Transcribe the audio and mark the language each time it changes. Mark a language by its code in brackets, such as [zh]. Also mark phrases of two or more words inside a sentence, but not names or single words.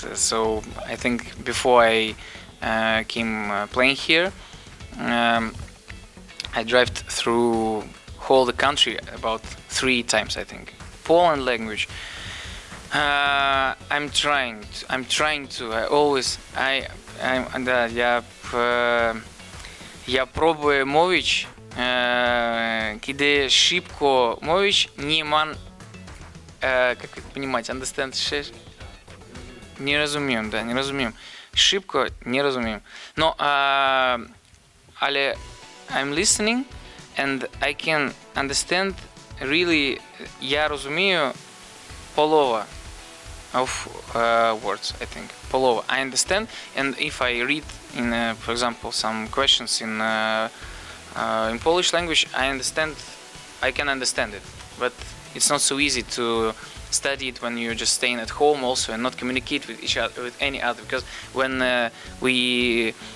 [en] So I think before I came playing here, I drive through whole the country about 3 times, I think. Poland language. I'm trying to. [ru] Я пробую [pl] mówić, kiedy szybko mówić, nie mam, [ru] как это понимать, understand, не rozumiem, да, не rozumiem. [pl] Szybko nie rozumiem. No, ale [en] I'm listening and I can understand really, [uk] я розумію полова [en] of words, I think. Полова. I understand, and if I read in, for example, some questions in Polish language, I can understand it, but it's not so easy to study it when you're just staying at home also and not communicate with each other, with any other, because when we